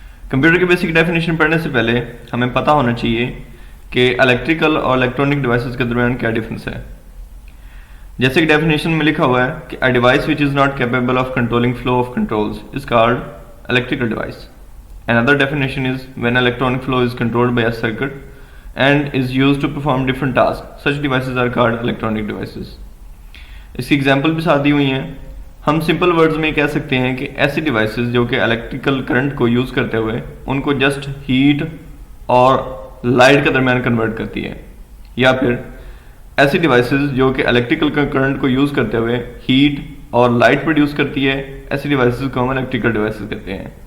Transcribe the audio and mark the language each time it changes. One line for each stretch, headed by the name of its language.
Hindi: Computer की basic definition पढ़ने से पहले हमें पता होना चाहिए कि इलेक्ट्रिकल और इलेक्ट्रॉनिक डिवाइसेस के दरमियान क्या डिफरेंस है। जैसे कि डेफिनेशन में लिखा हुआ है कि
English: A device which is not capable of controlling flow of controls is called electrical device. Another definition is when electronic flow is controlled by a circuit and is used to perform different tasks. Such devices are called electronic devices.
Hindi: इसकी example भी साथ दी हुई हैं। हम simple words में कह सकते हैं कि ऐसी डिवाइसेस जो कि इलेक्ट्रिकल करंट को यूज़ करते हुए उनको जस्ट हीट और लाइट के दरमियान कन्वर्ट करती है, या फिर ऐसी डिवाइसेस जो कि इलेक्ट्रिकल करंट को यूज़ करते हुए हीट और लाइट प्रोड्यूस करती है, ऐसी डिवाइसेस को हम इलेक्ट्रिकल डिवाइसेस कहते हैं।